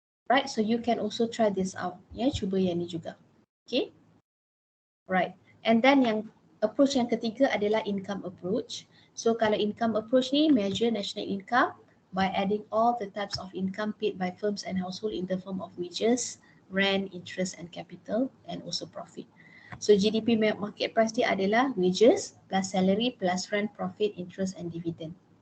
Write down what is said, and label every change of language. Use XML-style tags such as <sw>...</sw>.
<en>Right, so you can also try this out.</en> <ms>Ya, cuba yang ni juga. Okay. Right.</ms> <en>And then yang approach</en> <ms>yang ketiga adalah</ms> <en>income approach. So kalau income approach ni measure national income by adding all the types of income paid by firms and household in the form of wages, rent, interest and capital and also profit. So GDP market price</en> <ms>dia adalah</ms> <en>wages plus salary plus rent, profit, interest and dividend.</en>